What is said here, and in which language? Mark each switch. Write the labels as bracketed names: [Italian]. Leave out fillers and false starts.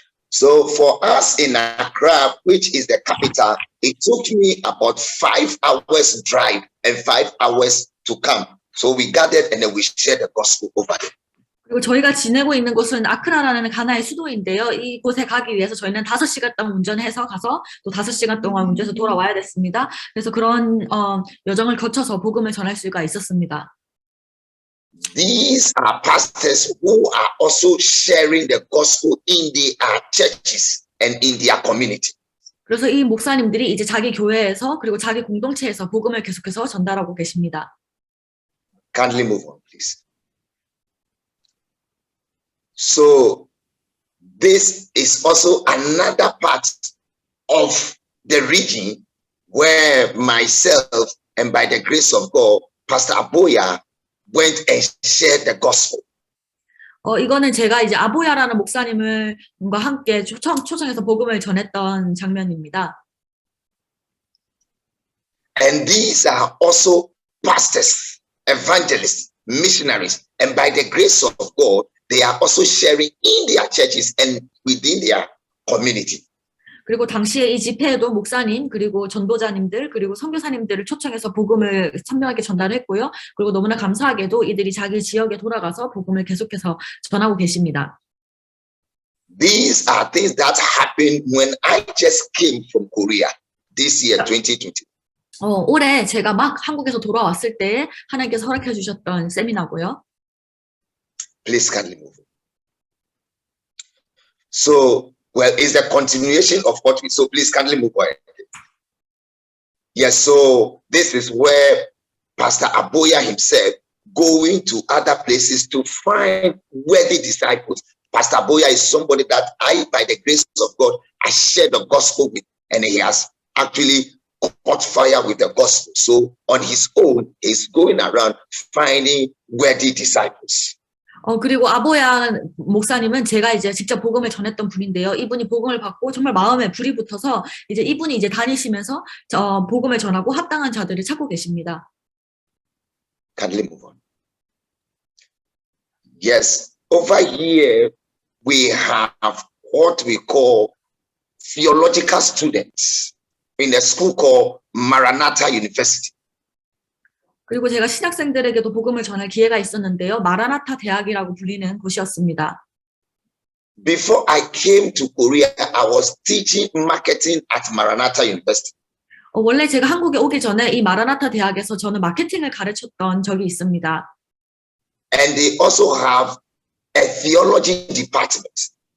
[English] So for us in Accra, which is the capital, it took me about 5 hours drive and 5 hours to come. So we gathered and then we shared the gospel over there. [Korean] 그리고 저희가 지내고 있는 곳은 아크라라는 가나의 수도인데요. 이곳에 가기 위해서 저희는 5시간 동안 운전해서 가서 또 5시간 동안 운전해서 돌아와야 됐습니다. 그래서 그런 여정을 거쳐서 복음을 전할 수가 있었습니다. [English] These are pastors who are also sharing the gospel in their churches and in their community. [Korean] 그래서 이 목사님들이 이제 자기 교회에서 그리고 자기 공동체에서 복음을 계속해서 전달하고 계십니다. [English] Kindly move on, please. So this is also another part of the region where myself and by the grace of God, Pastor Aboya went and shared the gospel. [Korean] 이거는 제가 이제 아보야라는 목사님과 함께 초청해서 복음을 전했던 장면입니다. [English] And these are also pastors, evangelists, missionaries, and by the grace of God, they are also sharing in their churches and within their community. [Korean] 그리고 당시에 이 집회에도 목사님 그리고 전도자님들 그리고 선교사님들을 초청해서 복음을 선명하게 전달했고요. 그리고 너무나 감사하게도 이들이 자기 지역에 돌아가서 복음을 계속해서 전하고 계십니다. [English] These are things that happened when I just came from Korea this year 2020. [Korean] 올해 제가 막 한국에서 돌아왔을 때 하나님께서 허락해 주셨던 세미나고요. [English] Please kindly move. So, well, it's the continuation of what we so please kindly move on. Yes, so this is where Pastor Aboya himself going to other places to find worthy disciples. Pastor Aboya is somebody that I, by the grace of God, I share the gospel with, and he has actually caught fire with the gospel. So on his own, he's going around finding worthy disciples. [Korean] 그리고 아보야 목사님은 제가 이제 직접 복음을 전했던 분인데요. 이분이 복음을 받고 정말 마음에 불이 붙어서 이제 이분이 이제 다니시면서 복음을 전하고 합당한 자들을 찾고 계십니다. [English] Kindly move on. Yes, over here we have what we call theological students in a school called Maranatha University. [Korean] 그리고 제가 신학생들에게도 복음을 전할 기회가 있었는데요. 마라나타 대학이라고 불리는 곳이었습니다. [English] Before I came to Korea, I was teaching marketing at Maranatha University. [Korean] 원래 제가 한국에 오기 전에 이 마라나타 대학에서 저는 마케팅을 가르쳤던 적이 있습니다. [English] And they also have a theology department.